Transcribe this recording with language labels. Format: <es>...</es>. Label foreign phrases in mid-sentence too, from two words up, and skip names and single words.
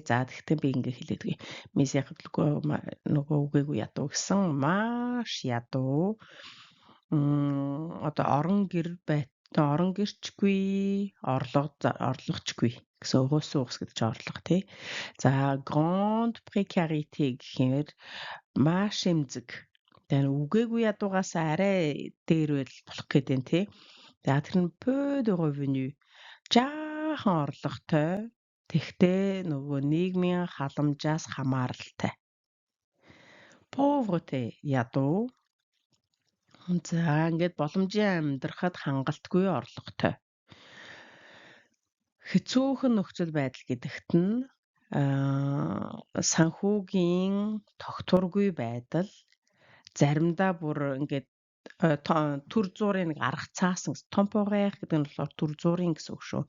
<mn>За тэгтээ би ингээ хэлээдгүй. Месиах нөгөө үгээгүй ядуу гэсэн маш ядуу одоо орон гэрчгүй орлогочгүй гэсэн уус гэдэг чинь орлого тий. За</mn> <fr>grande précarité</fr> <mn>гэхээр маш эмзэг. Тэгэхээр үгээгүй ядуугаас арай дээр байл болох гэдэг нь тий. За тэр нь</mn> <fr>peu de revenu</fr> <mn>жаахан орлоготой. Тэгтээ нөгөө нийгмийн халамжаас хамааралтай. Pauvreté ядуу. За ингээд боломжийн амьдрахад хангалтгүй орлоготой. Хэцүүхэн нөхцөл байдал гэдэгт нь санхүүгийн тогтворгүй байдал заримдаа бүр ингээд төр зуурын нэг арга цаасан temporaire гэдэг нь болохоор төр зуурын гэсэн үг шүү.</mn>